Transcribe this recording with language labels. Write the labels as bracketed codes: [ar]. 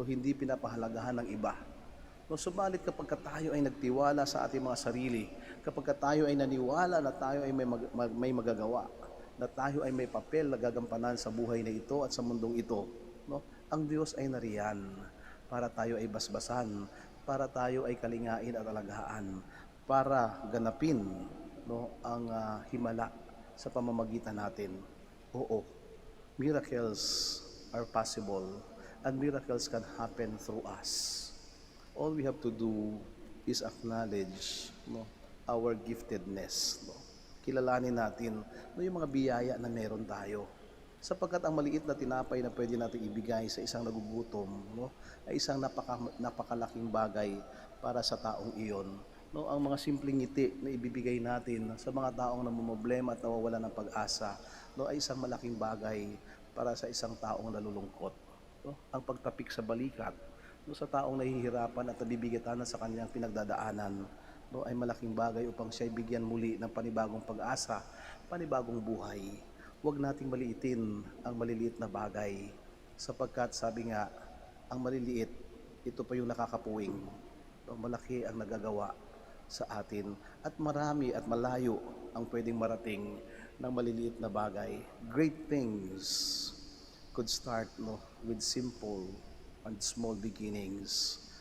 [tl] Hindi pinapahalagahan ng iba. No, subalit kapag tayo ay nagtiwala sa ating mga sarili, kapag tayo ay naniwala na tayo ay may magagawa, na tayo ay may papel na gagampanan sa buhay na ito at sa mundong ito, no, ang Diyos ay nariyan para tayo ay basbasan, para tayo ay kalingain at alagaan, para ganapin, no, ang himala sa pamamagitan natin. [en] Oo, miracles are possible and miracles can happen through us. All we have to do is acknowledge, no, our giftedness. [tl] No? Kilalanin natin, no, yung mga biyaya na meron tayo. Sapagkat ang maliit na tinapay na pwede natin ibigay sa isang nagugutom, no, ay isang napakalaking bagay para sa taong iyon. No, ang mga simpleng ngiti na ibibigay natin sa mga taong namumblema at nawawala ng pag-asa, no, ay isang malaking bagay para sa isang taong nalulungkot. No? Ang pagtapik sa balikat, no, sa taong nahihirapan at nabibigatan sa kanyang pinagdadaanan, no, ay malaking bagay upang siya bigyan muli ng panibagong pag-asa, panibagong buhay. Huwag nating maliitin ang maliliit na bagay, sapagkat sabi nga, ang maliliit, ito pa yung nakakapuwing. No, malaki ang nagagawa sa atin at marami at malayo ang pwedeng marating ng maliliit na bagay. [en] Great things could start, no, with simple and small beginnings.